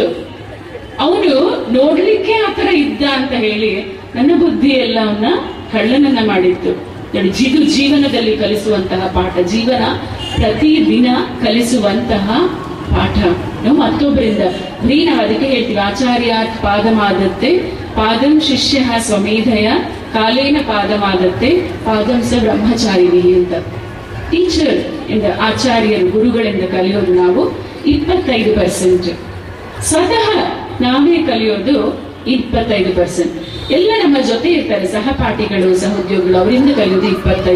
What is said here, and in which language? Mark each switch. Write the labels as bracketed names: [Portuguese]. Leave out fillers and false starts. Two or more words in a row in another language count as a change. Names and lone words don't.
[Kannada] ಅವನು ನೋಡ್ಲಿಕ್ಕೆ ಆತರ ಇದ್ದ ಅಂತ ಹೇಳಿ ನನ್ನ ಬುದ್ಧಿ ಎಲ್ಲ ಅವನ್ನ ಕಳ್ಳನನ್ನ ಮಾಡಿತ್ತು. ನೋಡಿ, ಇದು ಜೀವನದಲ್ಲಿ ಕಲಿಸುವಂತಹ ಪಾಠ, ಜೀವನ ಪ್ರತಿದಿನ ಕಲಿಸುವಂತಹ ಪಾಠ. ನಾವು ಮತ್ತೊಬ್ಬರಿಂದ ನಾವು ಅದಕ್ಕೆ ಹೇಳ್ತೀವಿ, [Sanskrit] ಆಚಾರ್ಯಾತ್ ಪಾದಮಾದತ್ತೆ ಪಾದಂ ಶಿಷ್ಯ ಸ್ವಮೇಧಯ ಕಾಲೇನ ಪಾದಮಾದತ್ತೆ ಪಾದಂ ಸ ಬ್ರಹ್ಮಚಾರಿಣಿ ಅಂತ. [Kannada] ಟೀಚರ್ ಇಂದ, ಆಚಾರ್ಯರು ಗುರುಗಳಿಂದ ಕಲಿಯೋದು ನಾವು 25%. ಸ್ವತಃ ನಾವೇ ಕಲಿಯೋದು 25%. ಎಲ್ಲ ನಮ್ಮ ಜೊತೆ ಇರ್ತಾರೆ, ಸಹಪಾಠಿಗಳು, ಸಹೋದ್ಯೋಗಿಗಳು, ಅವರಿಂದ ಕಲಿಯೋದು 25.